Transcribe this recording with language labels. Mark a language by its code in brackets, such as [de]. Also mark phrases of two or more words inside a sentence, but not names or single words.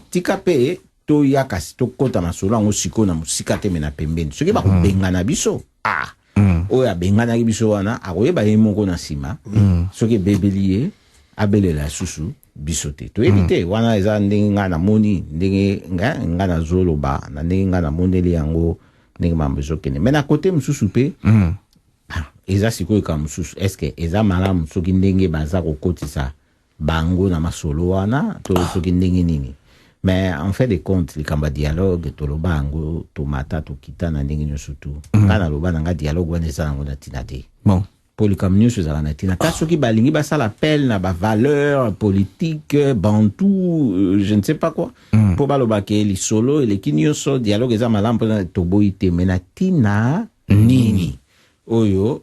[ln] tika pe to yakasi to kota masolo ngo siko na musika te mena pembeni soki ba kubengana biso oya bengana ki biso wana akoyeba ye moko na sima soki bebelie abelela susu biso te to evite wana eza ndenge nga na moni ndenge nga na zoloba na ndenge nga na mondeli yango ndenge mambo ezokende me na kote mosusu pe eza sikoyo ka mosusu eske eza malamu soki ndenge baza kokotisa bango na masolo wana to soki ndenge nini [fr] mais en fait de compte [ln] likamba dialogue toloba yango tomata tokita na ndenge nyonso tu nga naloba na nga dialogue wana eza nango na ntina te bon pour likamba nyonso ezala na ntina ta soki balingi basala appel na bavaleur politique bantu [fr] je ne sais pas quoi [ln] mpo baloba ke lisolo eleki nyonso dialogue eza malamu mpona toboyi te me na ntina nini oyo